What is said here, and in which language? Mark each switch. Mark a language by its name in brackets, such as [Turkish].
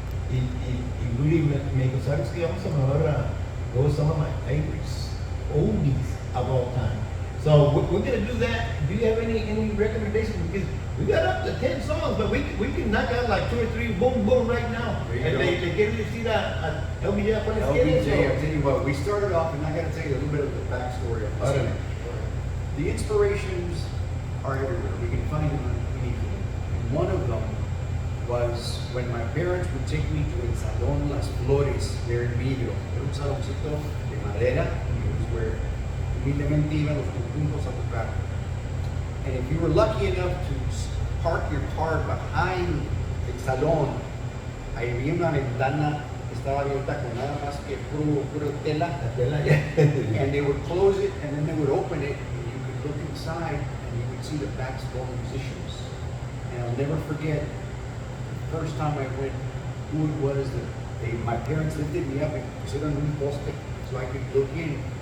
[Spanish] Y Rudy me dijo, ¿sabes qué? Vamos a mejor [English] go with some of my favorites, oldies of all time. So we're gonna do that. Do you have any recommendations? Because we got up to 10 songs, but we can knock out like 2 or 3, boom, boom, right now. And they [Spanish] quieren decir a LBJ, ¿cuál es [English] LBJ, I'll tell you what, we started off, and I gotta tell you a little bit of the backstory of this. Right. The inspirations are everywhere. We can find them anything. And one of them was when my parents would take me to El Salón Las Flores there in Vidro. [Spanish] Era un saloncito de madera, [English] and it was where [Spanish] humildemente iban los conjuntos a tocar. [English] And if you were lucky enough to park your car behind el salón, [Spanish] ahí había una ventana que estaba abierta con nada más que puro tela. [English] And they would close it and then they would open it and you could look inside and you would see the basketball musicians. And I'll never forget the first time I went, who it was that my parents lifted me up and [Spanish] pusieron un poste [English] so I could look in.